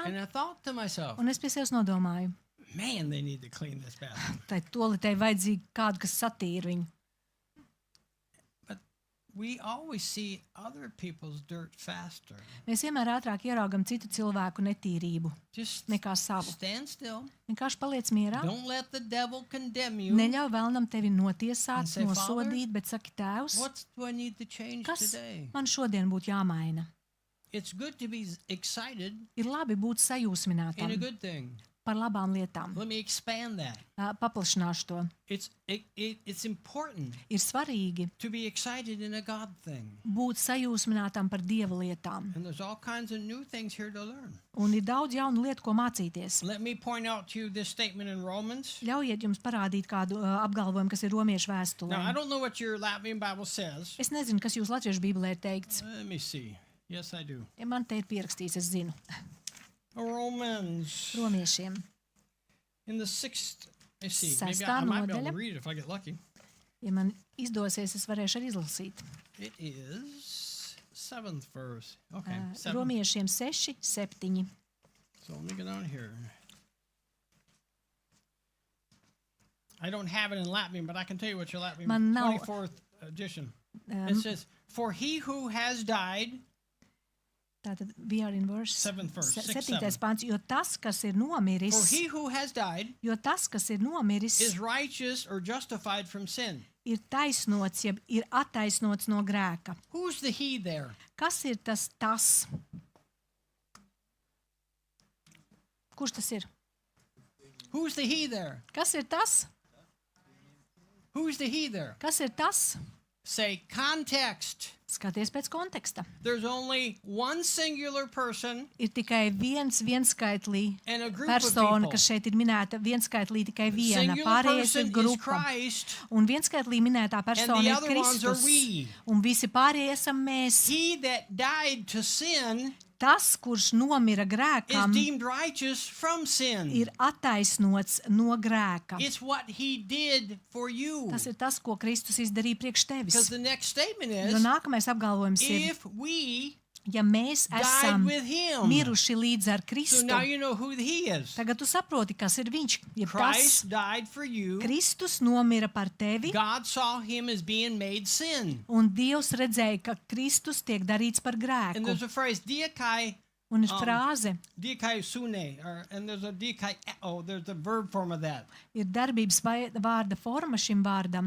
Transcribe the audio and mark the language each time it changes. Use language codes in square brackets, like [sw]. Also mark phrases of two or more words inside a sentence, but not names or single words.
[en] and I thought to myself, [lv] un es pie sevis nodomāju, [en] man, they need to clean this bathroom. [lv] tai toaletē vajadzīgi kādu, kas satīra viņu. [en] But we always see other people's dirt faster. [lv] Mēs vienmēr ātrāk ieraugam citu cilvēku netīrību [en] Just [lv] nekā savu. [en] stand still. [lv] Vienkārši paliec mierā. [en] Don't let the devil condemn you. [lv] Neļauj vēlnam tevi notiesāt, [en] And say, [lv] nosodīt, bet saki, Tēvs, [en] What do I need to change [lv] kas [en] today? [lv] man šodien būtu jāmaina? [en] It's good to be excited [lv] Ir labi būt [en] in a [lv] sajūsminātam [en] good thing. [lv] par labām lietām. [en] Let me expand that. [lv] Paplašināšu to. [en] It's important [lv] Ir svarīgi [en] to be excited in a God thing. [lv] būt sajūsminātam par Dieva lietām. [en] And there's all kinds of new things here to learn. [lv] Un ir daudz jaunu lietu, ko mācīties. [en] Let me point out to you this statement in Romans. [lv] Ļaujiet jums parādīt kādu apgalvojumu, kas ir romiešu vēstulē. [en] Now, I don't know what your Latvian Bible says. [lv] Es nezinu, kas jūs latviešu bībelē ir teikts. [en] Let me see. Yes, I do. [lv] Ja man te ir pierakstīts, es zinu. [en] Romans [lv] Romiešiem. [en] in the 6th. Let's see. Maybe [lv] Sestā [en] I might be able [lv] nodaļa. [en] to read it if I get lucky. [lv] Ja man izdosies, es varēšu arī izlasīt. [en] It is 7th verse. Okay, 7th. [lv] Romiešiem 6, 7. [en] So let me get down here. I don't have it in Latvian, but I can tell you what your Latvian Man nav- 24th edition. It says, "For he who has died." Tātad, we are in verse 7th verse, 6, 7. 7. [lv] pants, jo tas, kas ir [en] For [lv] nomiris, [en] he who has died [lv] jo tas, kas ir nomiris, [en] is righteous or justified from sin. [lv] ir taisnots, jeb ir attaisnots no grēka. [en] Who's the he there? [lv] Kas ir tas? Kurš tas ir? [en] Who's the he there? [lv] Kas ir tas? [en] Who's the he there? [lv] Kas ir tas? [en] Say context. [lv] Skaties pēc konteksta. [en] There's only one singular person [lv] Ir tikai viens vienskaitlī [en] and a group [lv] persona, [en] of people. [lv] kas šeit ir minēta, vienskaitlī tikai viena, [en] Singular [lv] pārējais [en] person [lv] ir [en] is [lv] grupa. [en] Christ, [lv] Un vienskaitlī minētā [en] and [lv] persona [en] the [lv] ir [en] other ones are [lv] Kristus. [en] we. [lv] Un visi pārējie esam mēs. [en] He that died to sin [lv] Tas, kurš nomira [en] is [lv] grēkam, [en] deemed righteous from sin. [lv] ir attaisnots no grēka. [en] It's what he did for you. [lv] Tas ir tas, ko Kristus izdarīja priekš [en] Because [lv] tevis. [en] the next statement [lv] Jo [en] is, [lv] nākamais apgalvojums ir, [en] if we [lv] Ja mēs [en] died [lv] esam [en] with him. [lv] miruši līdz ar [en] So [lv] Kristu, [en] now you know who he is. [lv] tagad tu saproti, kas ir viņš. Jeb tas [en] Christ died for you. [lv] Kristus nomira par tevi, [en] God saw him as being made sin. [lv] un Dievs redzēja, ka Kristus tiek darīts par [en] And [lv] grēku. [en] there's a phrase, diakai [lv] Un ir frāze, sune, [en] and there's a there's a verb form of that. [lv] ir darbības vārda forma šim vārdam,